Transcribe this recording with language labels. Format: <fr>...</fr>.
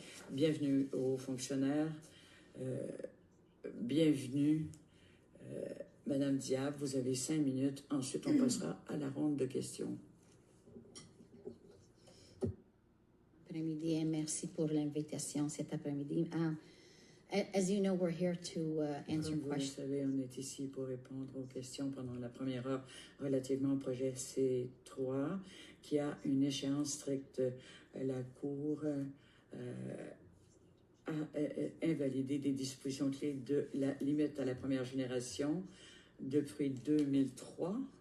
<fr>Bienvenue aux fonctionnaires. Bienvenue. Madame Diab, vous avez 5 minutes. Ensuite, on passera à la ronde de questions. Après-midi et merci pour l'invitation cet après-midi.</fr> <en>As you know, we're here to answer</en> <fr>Comme vous le</fr> <en>questions.</en> <fr>savez, on est ici pour répondre aux questions pendant la première heure relativement au projet C3, qui a une échéance stricte. La Cour a invalidé des dispositions clés de la limite à la première génération depuis 2003.</fr>